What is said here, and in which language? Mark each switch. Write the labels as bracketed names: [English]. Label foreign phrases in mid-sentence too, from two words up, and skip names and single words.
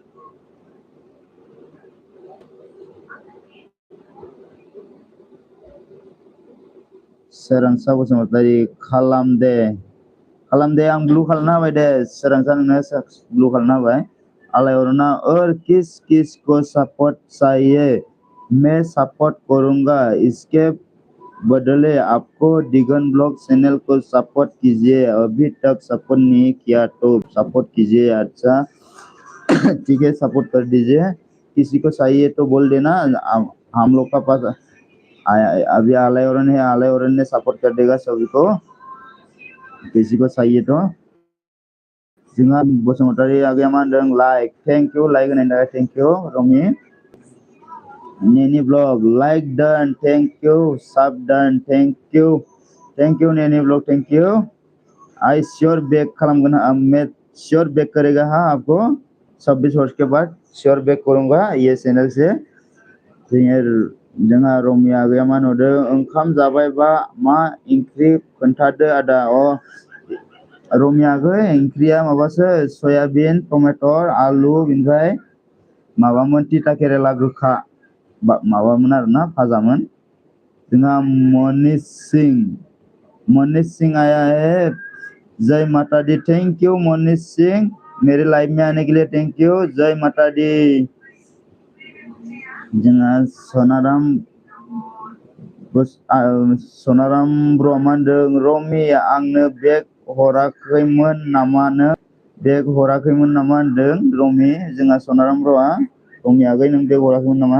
[Bodo] सोरांसा बसुमतारी खालाम दे आं ब्लु खालामना होबाय दे सोरांसा नोंनो ब्लु खालामना होबाय [Hindi] आलायअरना किस किस को सपोर्ट चाहिए मैं सपोर्ट करूंगा इसके बदले आपको दिगन ब्लॉग चैनल को सपोर्ट कीजिए अभी तक सपोर्ट नहीं किया तो सपोर्ट कीजिए अच्छा ठीक है, सपोर्ट कर दीजिए। किसी को चाहिए तो बोल देना, हम लोग का पास अभी आलयरन है, आलयरन ने सपोर्ट कर देगा सभी को। किसी को चाहिए तो [Bodo] जोंहा बसुमतारी आगैया मा होनदों लाइक, [English] thank you [Bodo] लाइक होनायनि थाखाय [English] thank you [Bodo] रमि। [English] नेनि ब्लग like done, thank you saab done, thank you नेनि ब्लग, thank you. I sure back [Bodo] खालामगोन, [Hindi] मैं श्योर बैक करेगा हाँ आपको 26 वर्ष के बाद श्योर बैक करूंगा ये चैनल से। [Bodo] जोंहा रमि आगैया मा होनदों ओंखाम जाबायबा मा ओंख्रि खोन्थादो आदा। रमि आगै ओंख्रिया माबासो सयाबिन टमेटर आलु बेनिफ्राय माबामोन तिता केरेला गोखा माबामोन आरोना भाजामोन। [Hindi] जोंहा मनीष सिंह आया है, जय माता दी, [English] thank you [Hindi] मनीष सिंह मेरे लाइव में आने के लिए, [English] thank you, [Hindi] जय माता दी। [Bodo] जोंहा सनाराम ब्रह्मानदों रमि आंनो बेग हराखैमोन नामानो, बेग हराखैमोन नामा होनदों रमि। जोंहा सनाराम ब्रआ रमि आगै नों बेग हराखैमोन नामा।